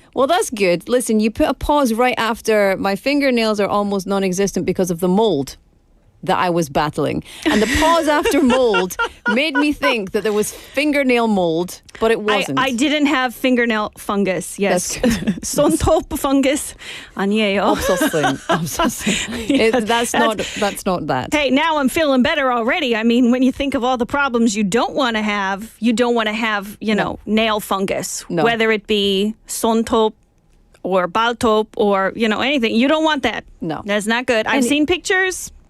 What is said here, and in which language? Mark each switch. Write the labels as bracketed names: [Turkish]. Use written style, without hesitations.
[English] Well, that's good. Listen, you put a pause right after my fingernails are almost non-existent because of the mold that I was battling. And the pause after mold made me think that there was fingernail mold, but it wasn't. I didn't have fingernail fungus, yes. [Korean] 손톱 fungus 아니에요. 없었어요. [English] That's not that. Hey, now I'm feeling better already. I mean, when you think of all the problems you don't want to have, nail fungus, whether it be 손톱 or 발톱 or, anything. You don't want that. No. That's not good. I've seen pictures.